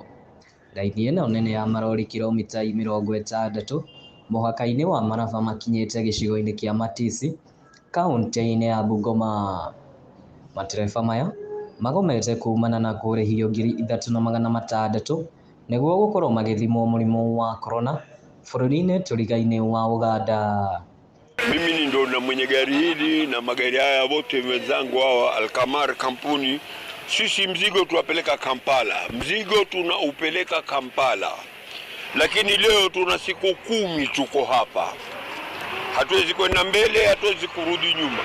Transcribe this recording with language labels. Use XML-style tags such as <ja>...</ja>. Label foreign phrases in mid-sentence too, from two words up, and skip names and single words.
<ki>Raini ĩno nene ya marori kilomita 60 mũhaka-inĩ wa Maraba makinyĩte gĩcigo-inĩ kĩa Matisi kaunti-inĩ ya Bungoma. Matereba maya magomete kumana na kũrĩhio 3,600 nĩguo gũkorwo magĩthimwo mũrimũ wa corona bũrũri-inĩ tũrigaine wa Uganda.</ki> <sw>Mimi ndo na mwenye gari hili na magari haya wote wenzangu hawa Alkamar kampuni. Sisi mzigo tuwapeleka Kampala, mzigo tunaupeleka Kampala, lakini leo tuna siku 10 tuko hapa, hatuwezi kwenda mbele, hatuwezi kurudi nyuma.</sw>